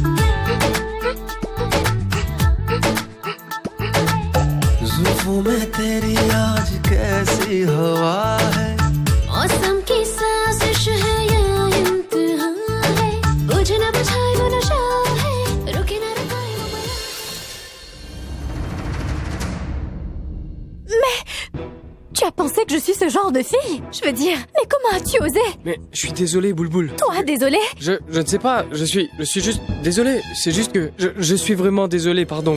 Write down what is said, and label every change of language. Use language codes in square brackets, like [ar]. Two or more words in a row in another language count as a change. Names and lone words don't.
[hi] जुल्फों में तेरी आज कैसी हवा है मौसम की साजिश है या इम्तिहान है बुझे ना बुझाए वो नशा है रुके ना रुकाए वो बया [fr] Tu as pensé que je suis ce genre de fille? Je veux dire, mais comment as-tu osé? Mais je suis désolé, Boulboul. Toi, désolé? Je ne sais pas, je suis juste désolé. C'est juste que je suis vraiment désolé, pardon.